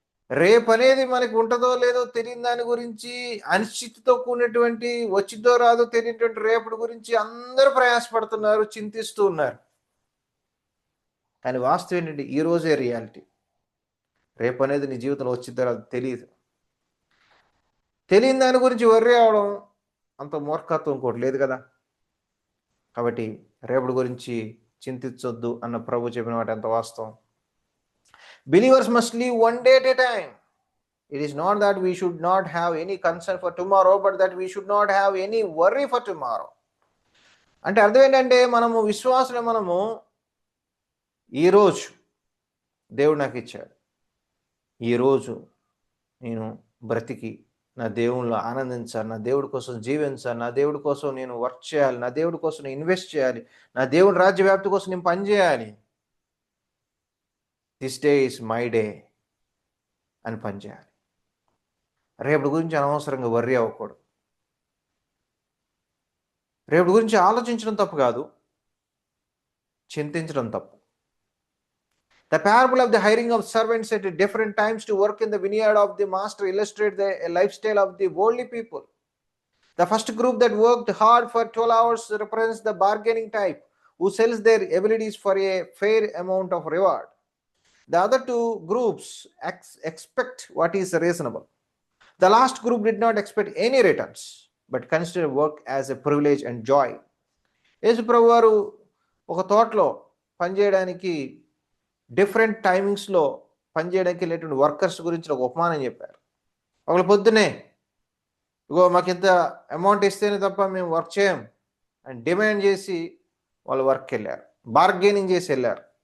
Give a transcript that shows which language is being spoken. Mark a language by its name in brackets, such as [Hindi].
[Telugu] రేపు అనేది మనకి ఉంటుందో లేదో తెలియని దాని గురించి, అనిశ్చితితో కూడినటువంటి వచ్చిద్దో రాదో తెలియనటువంటి రేపటి గురించి అందరూ ప్రయాసపడుతున్నారు, చింతిస్తూ ఉన్నారు. కానీ వాస్తవం ఏంటంటే ఈరోజే రియాలిటీ. రేపు అనేది నీ జీవితంలో వచ్చిద్దో రాదో తెలియదు. తెలియని దాని గురించి వర్రీ అవడం అంత మూర్ఖత్వం ఇంకోటి లేదు కదా. కాబట్టి రేపటి గురించి చింతించొద్దు అన్న ప్రభు చెప్పిన మాట ఎంత వాస్తవం. [English] Believers must live one day at a time. It is not that we should not have any concern for tomorrow, but that we should not have any worry for tomorrow. [Telugu] అంటే అర్థం ఏంటంటే మనము విశ్వాసులు, మనము ఈరోజు దేవుడు నాకు ఇచ్చాడు, ఈరోజు నేను బ్రతికి నా దేవునిలో ఆనందించాలి, నా దేవుడి కోసం జీవించాలి, నా దేవుడి కోసం నేను వర్క్ చేయాలి, నా దేవుడి కోసం నేను ఇన్వెస్ట్ చేయాలి, నా దేవుడి రాజ్య వ్యాప్తి కోసం నేను పనిచేయాలి. [English] this day is my day [Telugu] అని పనిచేయాలి. రేపటి గురించి అనవసరంగా వర్రీ అవ్వకూడదు. రేపటి గురించి ఆలోచించడం తప్పు కాదు, చింతించడం తప్పు. [English] The parable of the hiring of servants at different times to work in the vineyard of the master illustrates the lifestyle of the worldly people. The first group that worked hard for 12 hours represents the bargaining type, who sells their abilities for a fair amount of reward. The other two groups expect what is reasonable. The last group did not expect any returns, but considered work as a privilege and joy. [Telugu] యేసు ప్రభు వారు ఒక తోటలో పనిచేయడానికి different టైమింగ్స్లో పనిచేయడానికి వెళ్ళేటువంటి workers గురించి ఒక ఉపమానం చెప్పారు. ఒకళ్ళు పొద్దునే ఇగో మాకు ఇంత అమౌంట్ ఇస్తేనే తప్ప మేము వర్క్ చేయం అని డిమాండ్ చేసి వాళ్ళు వర్క్కి వెళ్ళారు, బార్గెనింగ్ చేసి వెళ్ళారు.